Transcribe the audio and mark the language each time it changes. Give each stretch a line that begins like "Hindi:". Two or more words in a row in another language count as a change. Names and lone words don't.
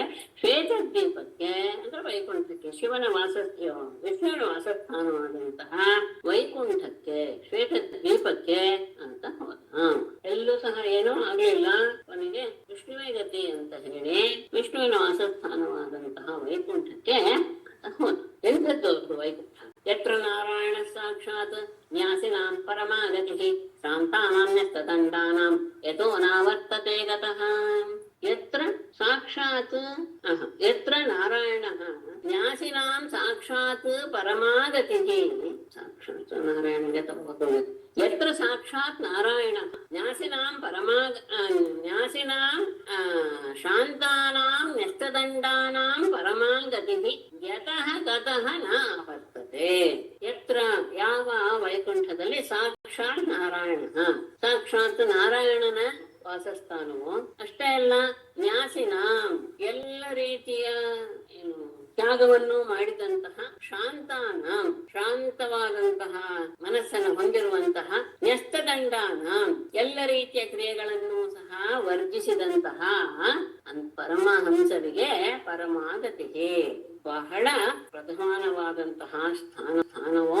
Kannada: ಶ್ವೇತದ್ವೀಪಕ್ಕೆ ಅಂದ್ರೆ ವೈಕುಂಠಕ್ಕೆ, ಶಿವನ ವಿಷ್ಣುವಿನ ವಾಸಸ್ಥಾನವಾದಂತಹ ವೈಕುಂಠಕ್ಕೆ, ಶ್ವೇತದ್ವೀಪಕ್ಕೆ ಅಂತ ಹೋದ. ಎಲ್ಲೂ ಸಹ ಏನೂ ಆಗ್ಲಿಲ್ಲ. ಕೊನೆಗೆ ವಿಷ್ಣುವೇ ಗತಿ ಅಂತ ಹೇಳಿ ವಿಷ್ಣುವಿನ ವಾಸಸ್ಥಾನವಾದಂತಹ ವೈಕುಂಠಕ್ಕೆ ಹೋದ. ಎಂಥದ್ದು ವೈಕುಂಠ?
Sanskrit: ಯತ್ರ ನಾರಾಯಣ ಸಾಕ್ಷಾತ್ ನ್ಯಾಸಿನಾಂ ಪರಮಾಗತಿ ಶಾಂತಾನಾಂ ಯತೋ ನಾವರ್ತತೆ ಗತಃ. ಯತ್ರ ಸಾಕ್ಷಾತ್ ಯತ್ರ ನಾರಾಯಣ ನ್ಯಾಸಿನಾಂ ಸಾಕ್ಷಾತ್ ಪರಮಾಗತಿ,
Kannada: ಸಾಕ್ಷಾತ್ ನಾರಾಯಣಗೆ ತಗೋಬೇಕು.
Sanskrit: ಯತ್ರ ಸಾಕ್ಷಾತ್ ನಾರಾಯಣ ನ್ಯಾಸಿನಾಂ ನ್ಯಾಸಿನಾಂ ಶಾಂತಾನಾಂ ನ್ಯಸ್ತದಂಡಾನಾಂ ಪರಮಾಗತಿ ಯತಃ ಗತಃ ನ ಆವರ್ತತೆ.
Kannada: ಯತ್ರ ಯಾವ ವೈಕುಂಠದಲ್ಲಿ ಸಾಕ್ಷಾತ್ ನಾರಾಯಣ, ಸಾಕ್ಷಾತ್ ನಾರಾಯಣನ ವಾಸಸ್ಥಾನವು ಅಷ್ಟೇ ಅಲ್ಲ, ನ್ಯಾಸಿನಾಂ ಎಲ್ಲ ರೀತಿಯ ತ್ಯಾಗವನ್ನು ಮಾಡಿದಂತಹ, ಶಾಂತಾನಾಂ ಶಾಂತವಾದಂತಹ ಮನಸ್ಸನ್ನು ಹೊಂದಿರುವಂತಹ, ನ್ಯಸ್ತದಂಡಾನಾಂ ಎಲ್ಲ ರೀತಿಯ ಕ್ರಿಯೆಗಳನ್ನು ಸಹ ವರ್ಜಿಸಿದಂತಹ ಪರಮಹಂಸರಿಗೆ ಪರಮಾಗತಿಗೆ ಬಹಳ ಪ್ರಧಾನವಾದಂತಹ ಸ್ಥಾನವು.